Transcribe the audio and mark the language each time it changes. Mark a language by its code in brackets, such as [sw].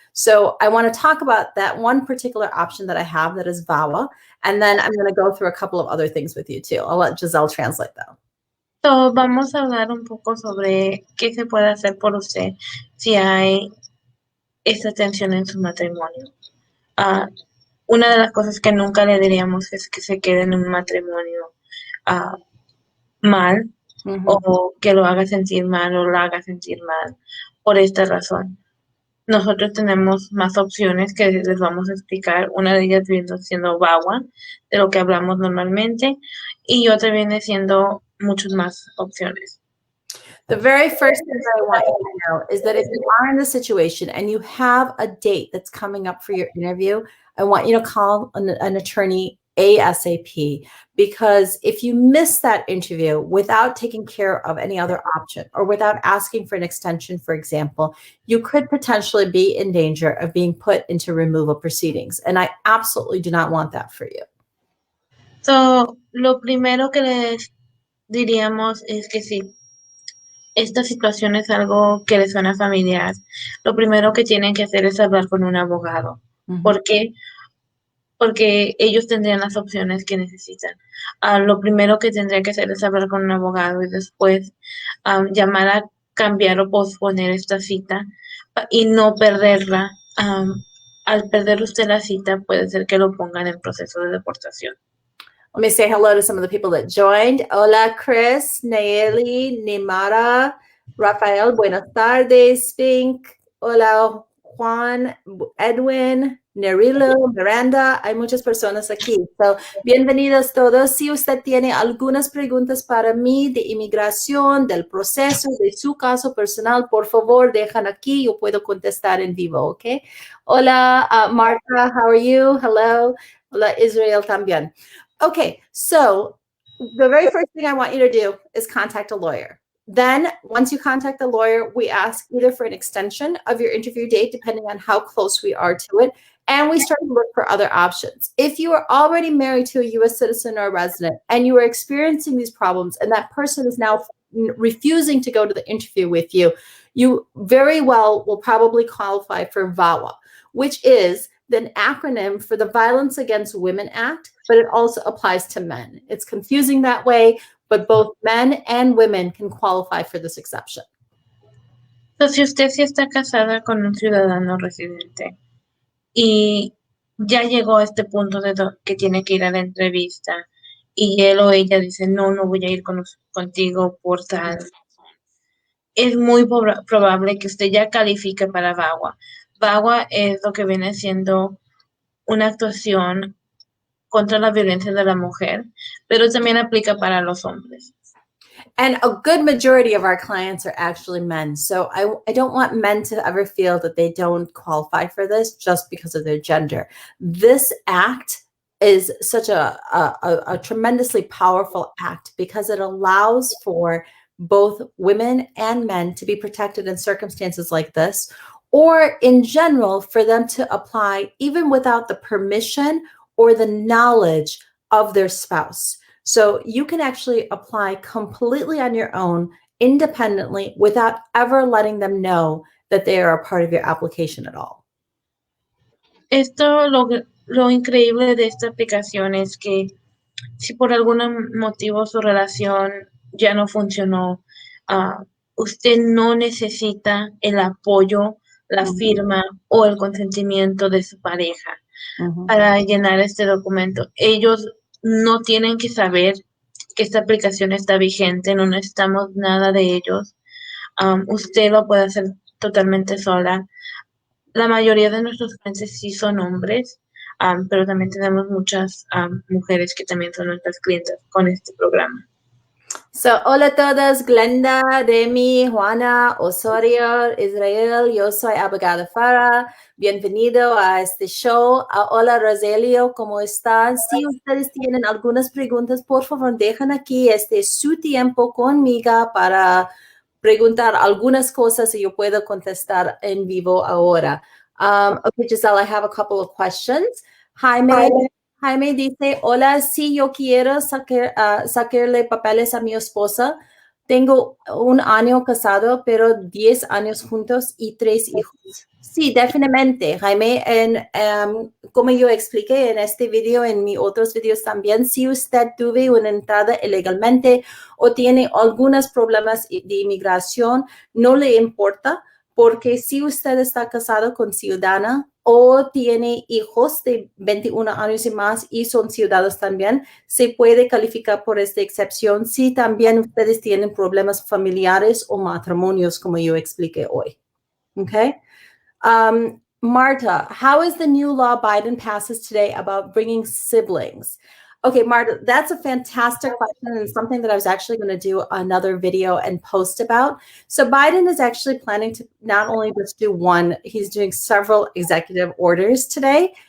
[en] So I want to talk about that one particular option that I have, that is VAWA, and then I'm going to go through a couple of other things with you too. I'll let Giselle translate though. [es] So, vamos a hablar un poco sobre qué se puede hacer por usted si hay esta tensión en su matrimonio. Una de las cosas que nunca le diríamos es que se quede en un matrimonio mal, o que lo haga sentir mal o la haga sentir mal por esta razón. Nosotros tenemos más opciones que les vamos a explicar. Una de ellas viene siendo VAWA, de lo que hablamos normalmente, y otra viene siendo muchas más opciones. [en] The very first thing that I want you to know is that if you are in this situation and you have a date that's coming up for your interview, I want you to call an attorney ASAP, because if you miss that interview without taking care of any other option or without asking for an extension, for example, you could potentially be in danger of being put into removal proceedings. And I absolutely do not want that for you. [es] So, lo primero que les diríamos es que si esta situación es algo que les suena familiar, lo primero que tienen que hacer es hablar con un abogado. ¿Por qué? Porque ellos tendrían las opciones que necesitan. Lo primero que tendría que hacer es hablar con un abogado y después llamar a cambiar o posponer esta cita y no perderla. Al perder usted la cita, puede ser que lo pongan en proceso de deportación. [en] Let me say hello to some of the people that joined. [es] Hola, Chris, Nayeli, Nimara, Rafael, buenas tardes, Spink. Hola, Juan, Edwin, Nerilo, Miranda. Hay muchas personas aquí. So, bienvenidos todos. Si usted tiene algunas preguntas para mí de inmigración, del proceso, de su caso personal, por favor, dejan aquí. Yo puedo contestar en vivo, ¿ok? [en] Hola, Martha, how are you? Hello. [es] Hola, Israel también. [en] Okay, so the very first thing I want you to do is contact a lawyer. Then once you contact the lawyer, we ask either for an extension of your interview date, depending on how close we are to it, and we start to look for other options. If you are already married to a U.S. citizen or a resident and you are experiencing these problems and that person is now refusing to go to the interview with you, you very well will probably qualify for VAWA, which is the acronym for the Violence Against Women Act, but it also applies to men. It's confusing that way, but both men and women can qualify for this exception. [es] So, si usted sí está casada con un ciudadano residente y ya llegó a este punto de que tiene que ir a la entrevista y él o ella dice, no voy a ir contigo por tal, es muy probable que usted ya califique para VAWA. VAWA es lo que viene siendo una actuación contra la violencia de la mujer, pero también aplica para los hombres. [en] And a good majority of our clients are actually men. So I don't want men to ever feel that they don't qualify for this just because of their gender. This act is such a tremendously powerful act because it allows for both women and men to be protected in circumstances like this, or in general, for them to apply even without the permission or the knowledge of their spouse. So you can actually apply completely on your own, independently, without ever letting them know that they are a part of your application at all. [es] Esto, lo increíble de esta aplicación es que si por algún motivo su relación ya no funcionó, usted no necesita el apoyo, la firma o el consentimiento de su pareja para llenar este documento. Ellos no tienen que saber que esta aplicación está vigente, no necesitamos nada de ellos. Usted lo puede hacer totalmente sola. La mayoría de nuestros clientes sí son hombres, pero también tenemos muchas mujeres que también son nuestras clientes con este programa. So, hola a todas, Glenda, Demi, Juana, Osorio, Israel, yo soy abogada Farah. Bienvenido a este show. Hola, Rogelio, ¿cómo están? Si ustedes tienen algunas preguntas, por favor, dejen aquí su tiempo conmigo para preguntar algunas cosas y yo puedo contestar en vivo ahora. [en] Okay, Giselle, I have a couple of questions. [es] Jaime dice, hola, si yo quiero sacarle papeles a mi esposa, tengo 1 año casado, pero 10 años juntos y 3 hijos. Sí, definitivamente, Jaime. Como yo expliqué en este video, en mis otros videos también, si usted tuvo una entrada ilegalmente o tiene algunos problemas de inmigración, no le importa, porque si usted está casado con ciudadana o tiene hijos de 21 años y más y son ciudadanos también, se puede calificar por esta excepción si también ustedes tienen problemas familiares o matrimonios, como yo expliqué hoy. [en] Okay? Marta, how is the new law Biden passes today about bringing siblings? Okay, Marta, that's a fantastic question and something that I was actually going to do another video and post about. So Biden is actually planning to not only just do one, he's doing several executive orders today